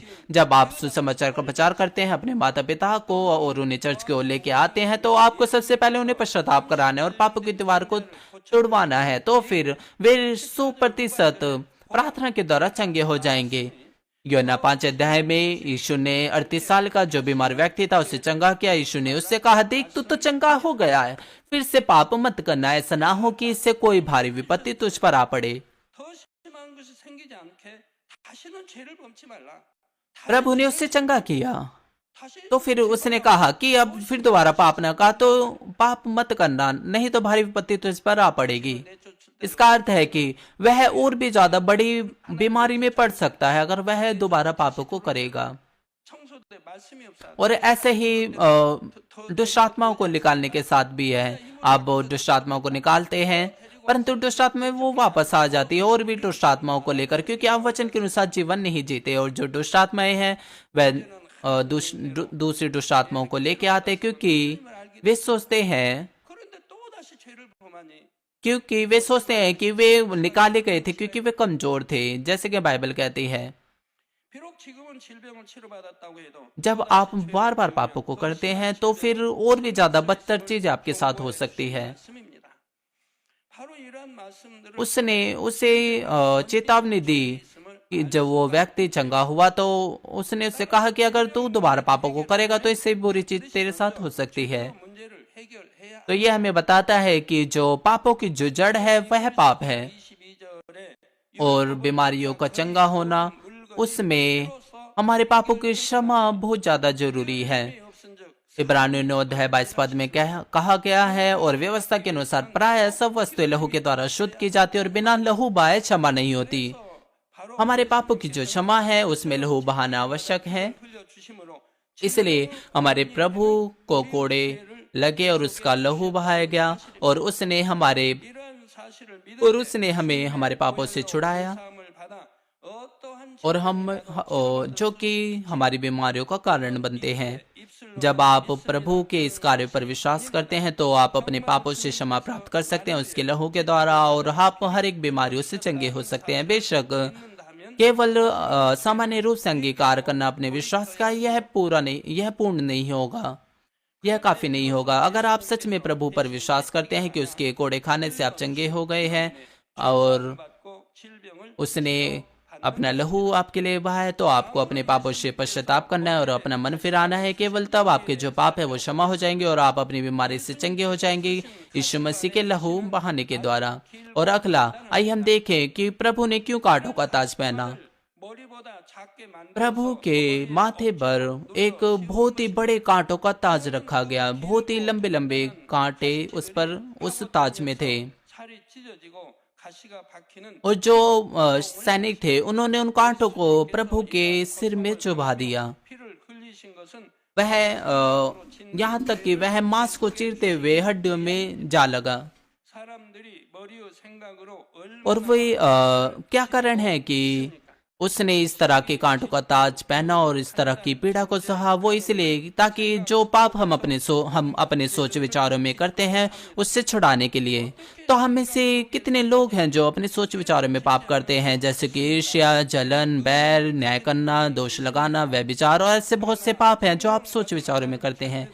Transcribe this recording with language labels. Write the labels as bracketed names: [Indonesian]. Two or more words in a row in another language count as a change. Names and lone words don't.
[Hindi] जब आप सुसमाचार का प्रचार करते हैं अपने माता पिता को और उन्हें चर्च की ओर लेके आते हैं तो आपको सबसे पहले उन्हें पश्चाताप कराना है और पापों की दीवार को तोड़वाना है, तो फिर वे 100% प्रार्थना के द्वारा चंगे हो जाएंगे। यूहन्ना 5 अध्याय में यीशु ने 38 साल का जो बीमार व्यक्ति था उसे चंगा किया। यीशु ने उससे कहा, देख तू तो चंगा हो गया है, फिर से पाप मत करना, ऐसा ना हो कि इससे कोई भारी विपत्ति तुझ पर आ पड़े। [Korean] 더 심한 것이 생기지 않게 다시는 죄를 범치 말라. [Hindi] प्रभु ने उससे चंगा किया। [Korean] 다시 [Hindi] तो फिर उसने कहा कि अब फिर दोबारा पाप न कहा, तो पाप मत करना, नहीं तो भारी विपत्ति तुझ पर आ पड़ेगी। [Korean] 내쫓을 [Hindi] इसका अर्थ है कि वह और भी ज्यादा बड़ी बीमारी में पड़ सकता है अगर वह दोबारा पापों को करेगा। [Korean] 청소대 말씀이 없어. [Hindi] और ऐसे ही दुष्ट आत्माओं को निकालने के साथ भी है। आप दुष्ट आत्माओं को निकालते हैं परंतु दुष्ट आत्मा वो वापस आ जाती है और भी दुष्ट आत्माओं को लेकर, क्योंकि आप वचन के अनुसार जीवन नहीं जीते। और जो दुष्ट आत्माएं हैं वह दूसरी दुष्ट आत्माओं को लेके आते हैं, क्योंकि वे सोचते हैं [Korean] 그런데 또 다시 죄를 범하니 [Hindi] कि वे निकाले गए थे क्योंकि वे कमजोर थे, जैसे कि बाइबल कहती है। [Korean] 비록 지금은 질병을 치료받았다고 해도 [Hindi] जब आप बार बार पापों को करते हैं तो फिर और भी ज्यादा बदतर चीज आपके साथ हो सकती है। [Korean] 말씀입니다. 바로 이러한 말씀들을 [Hindi] उसने उसे चेतावनी दी कि जब वो व्यक्ति चंगा हुआ तो उसने उससे कहा कि अगर तू दोबारा पापों को करेगा तो इससे बुरी चीज तेरे साथ हो सकती है। [Korean] 문제를 해결해야 [Hindi] तो यह हमें बताता है कि जो पापों की जो जड़ है वह पाप है [Korean] 22절에 [Hindi] और बीमारियों का चंगा होना, उसमें हमारे पापों की क्षमा बहुत ज्यादा जरूरी है। [Korean] 없은즉 [Hindi] इब्रानियों 9 अध्याय 22 पद में कहा गया है, और व्यवस्था के अनुसार प्राय सब वस्तुएं लहू के द्वारा शुद्ध की जाती है और बिना लहू बहाए क्षमा नहीं होती। [Korean] 바로 [Hindi] हमारे पापों की जो क्षमा है उसमें लहू बहाना आवश्यक है। [Korean] 흘려 주심으로 [Hindi] इसलिए हमारे प्रभु को कोड़े लगे और उसका लहू बहाया गया और उसने [Korean] 이러한 사실을 믿을 [Hindi] हमें हमारे पापों से छुड़ाया [Korean] 사함을 받아 어떠한 [Hindi] और हम जो कि हमारी बीमारियों का कारण बनते हैं। [Korean] 입술 [Hindi] जब आप प्रभु के इस कार्य पर विश्वास करते हैं तो आप अपने पापों से क्षमा प्राप्त कर सकते हैं उसके लहू के द्वारा और आप हर एक बीमारियों से चंगे हो सकते हैं। बेशक [Korean] 믿는다면 [Hindi] केवल सामान्य रूप से अंगीकार करना अपने विश्वास का यह पूर्ण नहीं होगा, यह काफी नहीं होगा। अगर आप सच में प्रभु पर विश्वास करते हैं कि उसके कोड़े खाने से आप चंगे हो गए हैं और [Korean] 받고 질병을 [Hindi] उसने अपना लहू आपके लिए बहाया, तो आपको अपने पापों से पश्चाताप करना है और अपना मन फिराना है। केवल तब आपके जो पाप है वो क्षमा हो जाएंगे और आप अपनी बीमारी से चंगे हो जाएंगे यीशु मसीह के लहू बहाने के द्वारा। और अगला, आइए हम देखें कि प्रभु ने क्यों कांटों का ताज पहना। [Korean] 머리보다 작게 만들어서 [Hindi] प्रभु के माथे पर एक बहुत ही बड़े कांटों का ताज रखा गया। बहुत ही लंबे लंबे कांटे उस ताज में थे [Korean] 살이 찢어지고 가시가 박히는 [Hindi] और जो सैनिक थे उन्होंने उन कांटों को प्रभु के सिर में चुभा दिया। [Korean] 피를 흘리신 것은 [Hindi] वह यहाँ तक कि वह मांस को चीरते हुए हड्डियों में जा लगा। [Korean] 사람들이 머리의 생각으로 [Hindi] और वे क्या कारण है कि उसने इस तरह के कांटों का ताज पहना और इस तरह की पीड़ा को सहा, वो इसलिए ताकि जो पाप हम अपने सोच विचारों में करते हैं उससे छुड़ाने के लिए। तो हम में से कितने लोग हैं जो अपने सोच विचारों में पाप करते हैं, जैसे कि ईर्ष्या, जलन, बैर, न्याय करना, दोष लगाना, व्यभिचार और ऐसे बहुत से पाप हैं जो आप सोच विचारों में करते हैं।